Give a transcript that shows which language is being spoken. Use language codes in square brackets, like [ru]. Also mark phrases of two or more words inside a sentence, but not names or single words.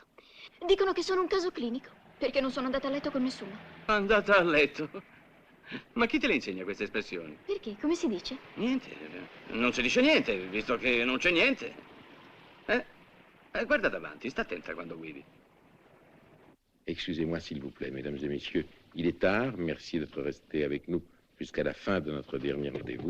[it] Dicono che sono un caso clinico, perché non sono andata a letto con nessuno. Andata a letto? Ma chi te le insegna queste espressioni? Perché? Come si dice? Niente, non si dice niente, visto che non c'è niente. Guarda davanti, sta attenta quando guidi. [fr] Excusez-moi, s'il vous plaît, mesdames et messieurs. Il est tard. Merci d'être restés avec nous jusqu'à la fin de notre dernier rendez-vous.